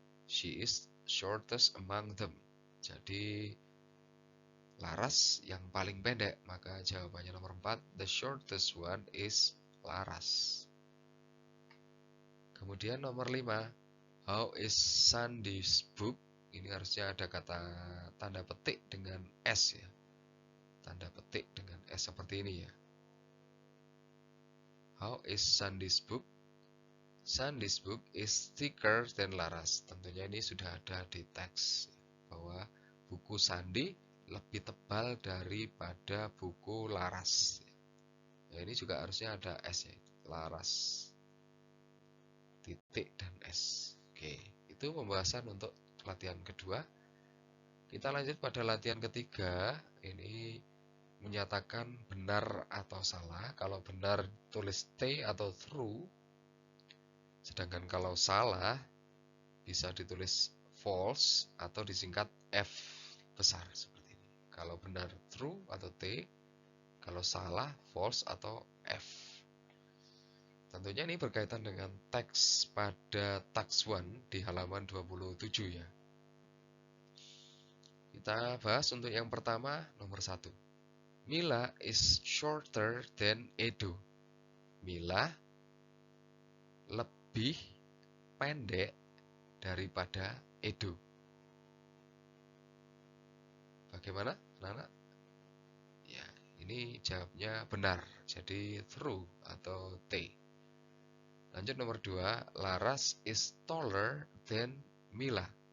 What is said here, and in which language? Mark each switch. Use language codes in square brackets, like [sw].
[en] She is shortest among them. [id] Jadi Laras yang paling pendek, maka jawabannya nomor 4, [en] the shortest one is Laras. [id] Kemudian nomor 5, [en] how is Sandi's book? [id] Ini harusnya ada kata tanda petik dengan S ya. Tanda petik dengan S seperti ini ya. [en] How is Sandi's book? Sandi's book is thicker than Laras. [id] Tentunya ini sudah ada di teks bahwa buku Sandi lebih tebal daripada buku Laras. Ya, ini juga harusnya ada S ya, Laras. Titik dan S. Oke, itu pembahasan untuk latihan kedua. Kita lanjut pada latihan ketiga. Ini menyatakan benar atau salah. Kalau benar tulis T atau true. Sedangkan kalau salah bisa ditulis false atau disingkat F besar seperti ini. Kalau benar true atau T, kalau salah false atau F. Tentunya ini berkaitan dengan teks pada tax 1 di halaman 27 ya. Kita bahas untuk yang pertama, nomor 1. [en] Mila is shorter than Edo. [id] Mila lebih pendek daripada Edo. Bagaimana, anak-anak? Ya, ini jawabnya benar. Jadi true atau T. Lanjut nomor 2, [en] Laras is taller than Mila.